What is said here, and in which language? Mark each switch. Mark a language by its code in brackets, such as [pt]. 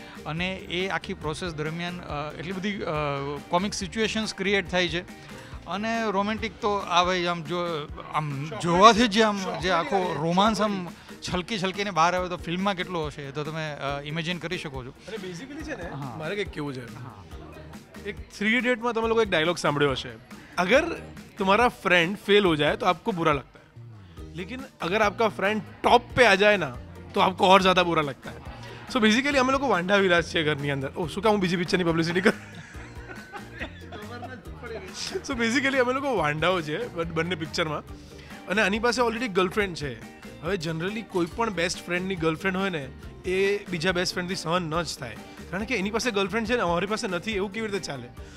[gu] અને એ આખી પ્રોસેસ દરમિયાન એટલી બધી કોમિક સિચ્યુએશન્સ ક્રિએટ થાય છે અને રોમેન્ટિક તો આ ભાઈ આમ જોવાથી જ આમ જે આખો રોમાન્સ આમ છલકીને બહાર આવે તો ફિલ્મમાં કેટલો હશે તો તમે ઇમેજિન કરી શકો છો. અને બેઝિકલી છે ને, મારે કંઈક કેવું છે, એક 3 Idiotમાં તમે લોકો એક ડાયલોગ સાંભળ્યો હશે, [hi] अगर तुम्हारा फ्रेंड फेल हो जाए तो आपको बुरा लगता है, लेकिन अगर आपका फ्रेंड टॉप पे आ जाए ना तो आपको और ज़्यादा बुरा लगता है. [gu] સો બેઝિકલી અમે લોકો વાંઢા વિલાસ છે ઘરની અંદર. શું કામ હું બીજી પિક્ચરની પબ્લિસિટી કરું? સો બેઝિકલી અમે લોકો વાંઢાઓ છે બંને પિક્ચરમાં, અને આની પાસે ઓલરેડી ગર્લફ્રેન્ડ છે. હવે જનરલી કોઈ પણ બેસ્ટ ફ્રેન્ડની ગર્લફ્રેન્ડ હોય ને એ બીજા બેસ્ટ ફ્રેન્ડથી સહન ન જ થાય, કારણ કે એની પાસે ગર્લફ્રેન્ડ છે ને અમારી પાસે નથી, એવું કેવી રીતે ચાલે?